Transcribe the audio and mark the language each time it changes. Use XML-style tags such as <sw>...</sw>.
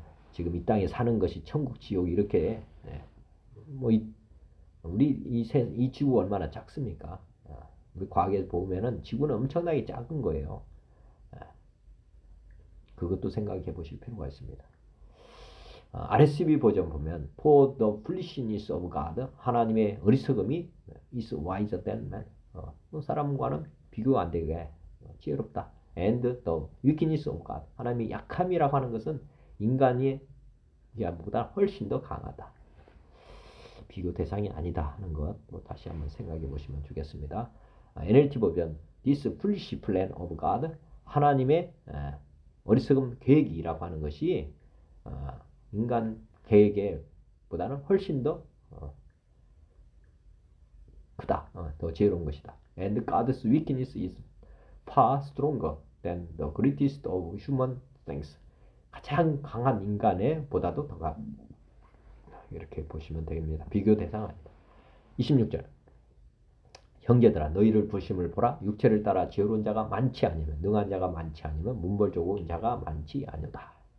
<ko>지금 이 땅에 사는 것이 천국, 지옥 이렇게 우리 이 지구 얼마나 작습니까? 우리 과학에 보면은 지구는 엄청나게 작은 거예요. 그것도 생각해 보실 필요가 있습니다. RSV 버전 보면</ko> <en>For the foolishness of God</en> <ko>하나님의 어리석음이</ko> <en>is wiser than man</en> <ko>사람과는 비교 안 되게 지혜롭다.</ko> <en>And the weakness of God</en> <ko>하나님의 약함이라고 하는 것은 인간이 보다 훨씬 더 강하다. 비교 대상이 아니다 하는 것 다시 한번 생각해 보시면 좋겠습니다. NLT 버전</ko> <en>This foolish plan of God</en> <ko>하나님의 어리석음 계획이라고 하는 것이 인간 계획보다는 훨씬 더 크다, 더 지혜로운 것이다.</ko> <en>And God's weakness is far stronger than the greatest of human things.</en> <ko>가장 강한 인간의 보다도 더 이렇게 보시면 됩니다. 비교 대상 아니다. 26절 형제들아 너희를 부심을 보라 육체를 따라 지혜로운 자가 많지 아니면 능한 자가 많지 아니면 문벌 좋은 자가 많지 아니오다.</ko>